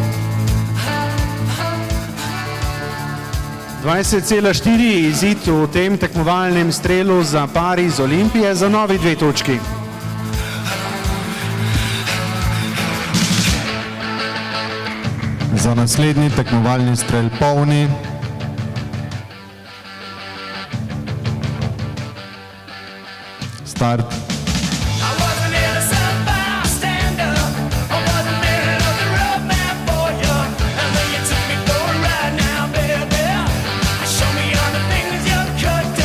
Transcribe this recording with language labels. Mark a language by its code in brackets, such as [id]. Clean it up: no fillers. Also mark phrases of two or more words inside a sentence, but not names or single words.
[sl] 20,4 izid v tem tekmovalnem strelu za pari iz Olimpije za novi 2 točki. Za naslednji tekmovalni strel polni. Start. [en] I wasn't here to sit bystander. I wasn't there to the road man for you. And then you took me for a ride now, baby. Show me all the things you could do.